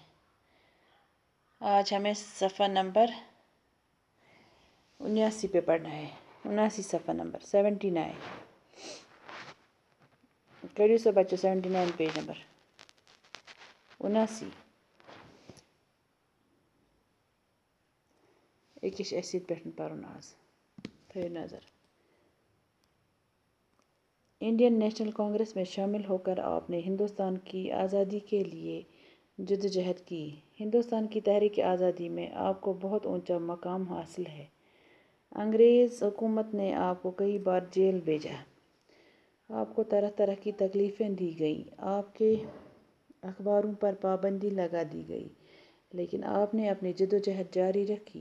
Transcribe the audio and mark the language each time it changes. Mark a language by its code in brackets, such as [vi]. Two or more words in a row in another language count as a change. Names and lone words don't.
[ur] آج ہمیں صفحہ نمبر 79 پہ پڑھنا ہے۔ [ks] 79 [ur] صفحہ نمبر [ks] 79 کریو سا بچو 79 [en] page number [ks] 79 ایکش اسی پہ پرن آز تھیو نظر۔ [ur] انڈین نیشنل کانگریس میں شامل ہو کر آپ نے ہندوستان کی آزادی کے لیے جدوجہد کی۔ ہندوستان کی تحریک آزادی میں آپ کو بہت اونچا مقام حاصل ہے۔ انگریز حکومت نے آپ کو کئی بار جیل بھیجا، آپ کو طرح طرح کی تکلیفیں دی گئیں، آپ کے اخباروں پر پابندی لگا دی گئی، لیکن آپ نے اپنی جدوجہد جاری رکھی۔